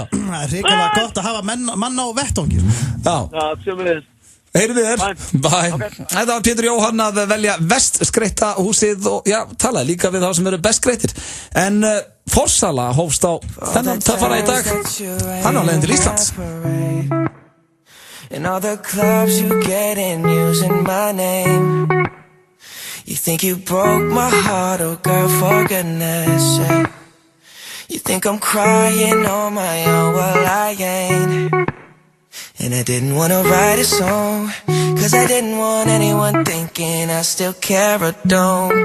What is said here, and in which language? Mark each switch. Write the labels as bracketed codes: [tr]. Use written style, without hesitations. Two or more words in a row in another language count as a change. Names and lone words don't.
[is] Það er hrikalega gott að hafa manna á vettvangi. Já, sömuleiðis. Heyrum við þér. [en] Bye. Okay. [is] Þetta var Pétur Jóhann að velja vest skreita húsið og já, talaði líka við þá sem eru best skreitir. En forsala hófst á þennan töffara í dag. Hann á leiðin til Íslands. [en] In all the clubs you get in using my name. You think you broke my heart, oh girl, for goodness sake. You think I'm crying on my own, well I ain't. And I didn't wanna write a song, cause I didn't want anyone thinking I still care or don't.